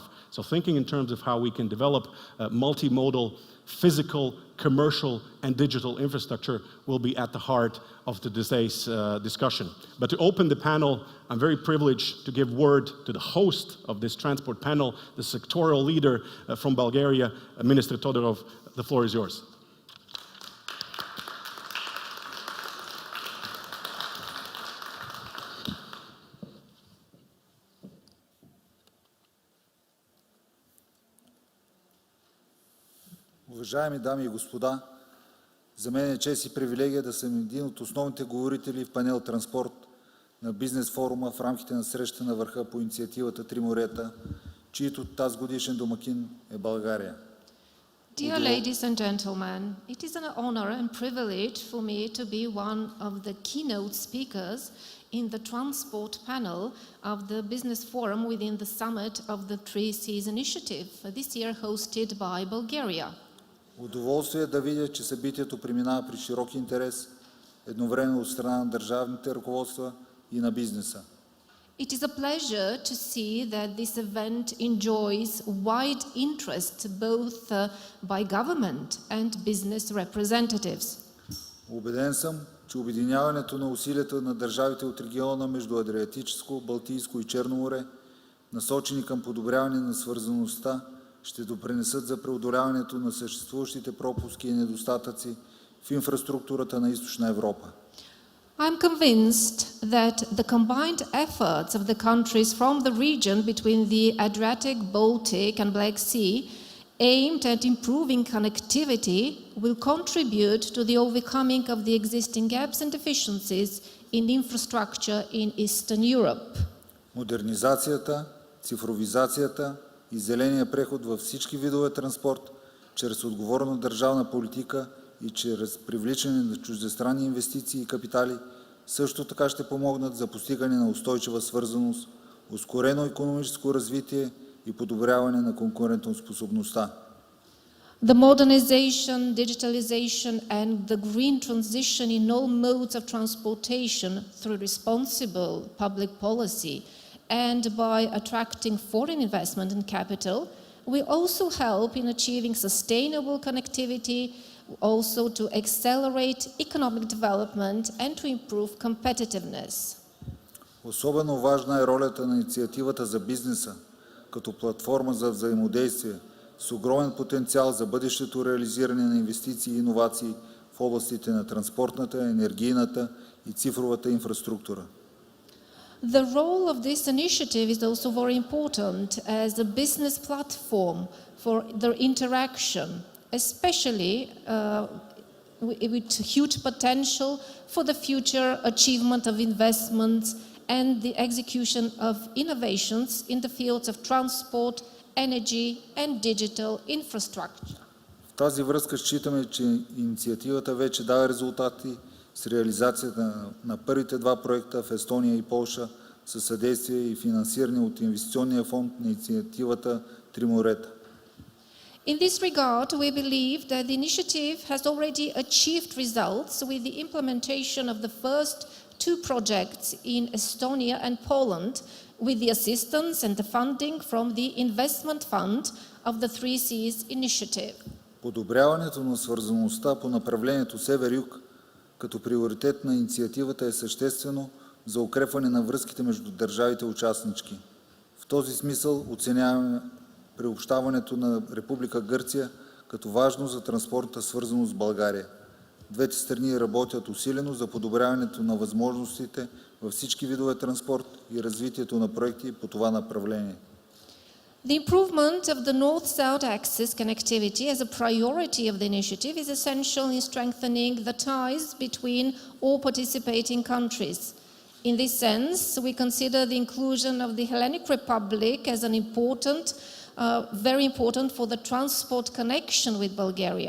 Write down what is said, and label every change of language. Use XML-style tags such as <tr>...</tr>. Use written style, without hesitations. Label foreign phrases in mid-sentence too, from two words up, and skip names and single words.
<en>So thinking in terms of how we can develop multimodal, physical, commercial, and digital infrastructure will be at the heart of today's discussion. But to open the panel, I'm very privileged to give word to the host of this transport panel, the sectoral leader from Bulgaria, Minister Todorov. The floor is yours.</en> <bg>Уважаеми дами и господа, за мен е чест и привилегия да съм един от основните говорители в панел Транспорт на бизнес форума в рамките на среща на върха по инициативата Три морета, чието тазгодишен домакин е България.</bg> <en>Dear ladies and gentlemen, it is an honor and privilege for me to be one of the keynote speakers in the transport panel of the business forum within the summit of the Three Seas initiative, this year hosted by Bulgaria.</en> <bg>Удоволствие да видя, че събитието преминава при широк интерес, едновременно от страна на държавните ръководства и на бизнеса.</bg> <en>It is a pleasure to see that this event enjoys wide interest both by government and business representatives.</en> <bg>Убеден съм, че обединяването на усилията на държавите от региона между Адриатическо, Балтийско и Черно море, насочени към подобряване на свързаността, ще допринесат за преодоляването на съществуващите пропуски и недостатъци в инфраструктурата на Източна Европа.</bg> <en>I'm convinced that the combined efforts of the countries from the region between the Adriatic, Baltic and Black Sea aimed at improving connectivity will contribute to the overcoming of the existing gaps and deficiencies in infrastructure in Eastern Europe.</en> <bg>Модернизацията, цифровизацията и зеления преход във всички видове транспорт, чрез отговорна държавна политика и чрез привличане на чуждестранни инвестиции и капитали, също така ще помогнат за постигане на устойчива свързаност, ускорено икономическо развитие и подобряване на конкурентоспособността.</bg> <en>The modernization, digitalization and the green transition in all modes of transportation through responsible public policy and by attracting foreign investment and capital will also help in achieving sustainable connectivity, also to accelerate economic development and to improve competitiveness.</en> <bg>Особено важна е ролята на инициативата за бизнеса, като платформа за взаимодействие с огромен потенциал за бъдещето реализиране на инвестиции и иновации в областите на транспортната, енергийната и цифровата инфраструктура.</bg> <en>The role of this initiative is also very important as a business platform for their interaction, especially with huge potential for the future achievement of investments and the execution of innovations in the fields of transport, energy and digital infrastructure.</en> <bg>В тази връзка считаме, че инициативата вече дава резултати с реализацията на първите два проекта в Естония и Полша със съдействие и финансиране от инвестиционния фонд на инициативата Три морета.</bg> <en>In this regard, we believe that the initiative has already achieved results with the implementation of the first two projects in Estonia and Poland with the assistance and the funding from the investment fund of the Three Seas initiative.</en> <bg>Подобряването на свързаността по направлението Север-Юг като приоритет на инициативата е съществено за укрепване на връзките между държавите участнички. В този смисъл оценяваме приобщаването на Република Гърция като важно за транспортната свързаност с България. Двете страни работят усилено за подобряването на възможностите във всички видове транспорт и развитието на проекти по това направление.</bg> <en>The improvement of the north-south axis connectivity as a priority of the initiative is essential in strengthening the ties between all participating countries. In this sense, we consider the inclusion of the Hellenic Republic as an very important for the transport connection with Bulgaria.</en>